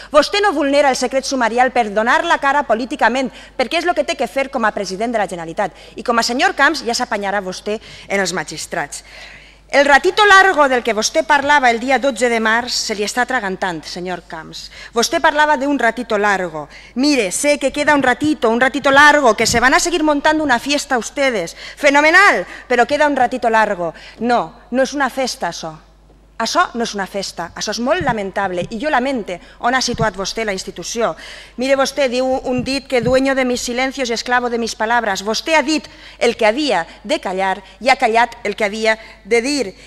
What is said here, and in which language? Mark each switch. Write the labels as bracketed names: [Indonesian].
[Catalan] Vostè no vulnera el secret sumarial per donar la cara políticament, perquè és el que té que fer com a president de la Generalitat. I com a senyor Camps ja s'apanyarà vostè en els magistrats. El [Spanish] ratito largo [Catalan] del que vostè parlava el dia 12 de març se li està atragantant, senyor Camps. Vostè parlava d'un [Spanish] ratito largo. Mire, sé que queda un ratito largo, que se van a seguir montando una fiesta ustedes. [Catalan] Fenomenal, però queda un [Spanish] ratito largo. [Catalan] No, no és una festa, això. Això no és una festa, això és molt lamentable i jo lamente on ha situat vostè la institució. Mire, vostè diu un dit que [Spanish] dueño de mis silencios y esclavo de mis palabras. [Catalan] Vostè ha dit el que havia de callar i ha callat el que havia de dir.